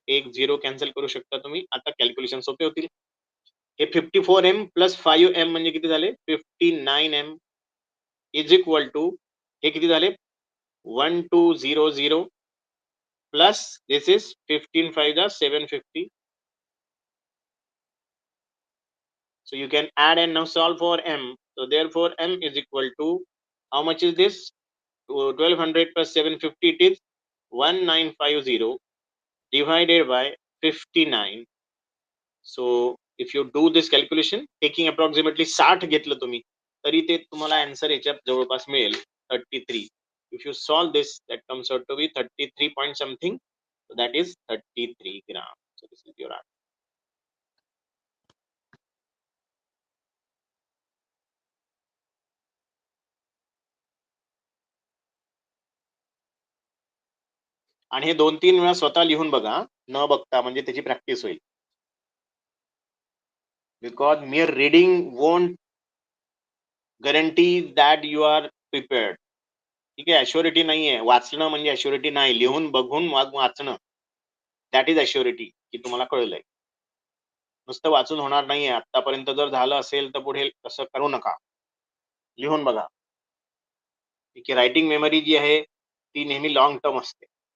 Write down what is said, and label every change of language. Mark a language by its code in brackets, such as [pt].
[mr] एक 0 कॅन्सल करू शकता तुम्ही. आता कॅल्क्युलेशन सोपे होतील. हे 54M प्लस 5M म्हणजे किती झाले, 59M इज इक्वल टू हे किती झाले, 1200 [en] plus this is 15 5 is 750. So you can add and now solve for M. So therefore M is equal to, how much is this, 1200 plus 750, it is 1950 divided by 59. So if you do this calculation taking approximately 60 [mr] घेतलं तुम्ही तरी ते तुम्हाला answer याच्यात जवळपास मिळेल [en] 33. If you solve this, that comes out to be 33 point something. So that is 33 grams. So this is your answer. [mr] आणि हे 2-3 वेळा स्वतः लिहून बघा, न बघता, म्हणजे त्याची प्रॅक्टिस होईल. [en] Because mere reading won't guarantee that you are prepared. [mr] ठीक आहे, अश्युरिटी नाहीये. वाचणं म्हणजे अश्युरिटी नाही, लिहून बघून वाचणं दॅट इज अश्युरिटी की तुम्हाला कळलंय. नुसतं वाचून होणार नाहीये. आतापर्यंत जर झालं असेल तर पुढे तसं करू नका, लिहून बघा. ठीक आहे, रायटिंग मेमरी जी आहे ती नेहमी लॉंग टर्म असते.